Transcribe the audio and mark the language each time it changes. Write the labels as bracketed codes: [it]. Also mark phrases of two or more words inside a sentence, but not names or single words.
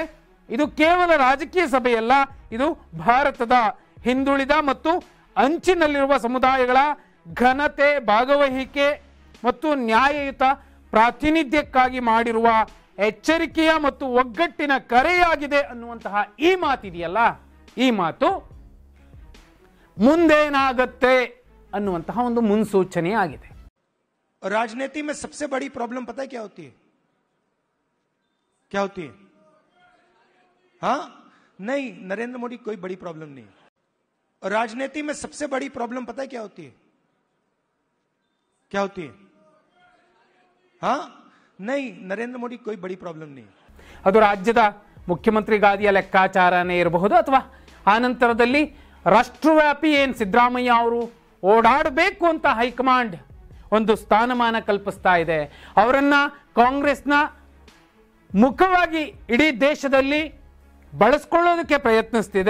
[kn] ಇದು ಕೇವಲ ರಾಜಕೀಯ ಸಭೆಯಲ್ಲ, ಇದು ಭಾರತದ ಹಿಂದುಳಿದ ಮತ್ತು ಅಂಚಿನಲ್ಲಿರುವ ಸಮುದಾಯಗಳ ಘನತೆ, ಭಾಗವಹಿಕೆ ಮತ್ತು ನ್ಯಾಯಯುತ ಪ್ರಾತಿನಿಧ್ಯಕ್ಕಾಗಿ ಮಾಡಿರುವ ಎಚ್ಚರಿಕೆಯ ಮತ್ತು ಒಗ್ಗಟ್ಟಿನ ಕರೆಯಾಗಿದೆ ಅನ್ನುವಂತಹ ಈ ಮಾತಿದೆಯಲ್ಲ, ಈ ಮಾತು ಮುಂದೇನಾಗತ್ತೆ ಅನ್ನುವಂತಹ ಒಂದು ಮುನ್ಸೂಚನೆ ಆಗಿದೆ. [hi] राजनीति में सबसे बड़ी प्रॉब्लम पता है क्या होती है? क्या होती है? हाँ, नहीं, नरेंद्र मोदी कोई बड़ी प्रॉब्लम नहीं। राजनीति में सबसे बड़ी प्रॉब्लम पता है क्या होती है? क्या होती है? हाँ, नहीं, नरेंद्र मोदी कोई बड़ी प्रॉब्लम नहीं। [kn] ಅದು ರಾಜ್ಯದ ಮುಖ್ಯಮಂತ್ರಿ ಗಾದಿಯ ಲೆಕ್ಕಾಚಾರನೇ ಇರಬಹುದು, ಅಥವಾ ಆನಂತರದಲ್ಲಿ ರಾಷ್ಟ್ರವ್ಯಾಪಿ ಏನು ಸಿದ್ದರಾಮಯ್ಯ ಅವರು ಓಡಾಡಬೇಕು ಅಂತ ಹೈಕಮಾಂಡ್ ಒಂದು ಸ್ಥಾನಮಾನ ಕಲ್ಪಿಸ್ತಾ ಇದೆ, ಅವರನ್ನ ಕಾಂಗ್ರೆಸ್ನ ಮುಖವಾಗಿ ಇಡೀ ದೇಶದಲ್ಲಿ ಬಳಸ್ಕೊಳ್ಳೋದಕ್ಕೆ ಪ್ರಯತ್ನಿಸ್ತಿದೆ.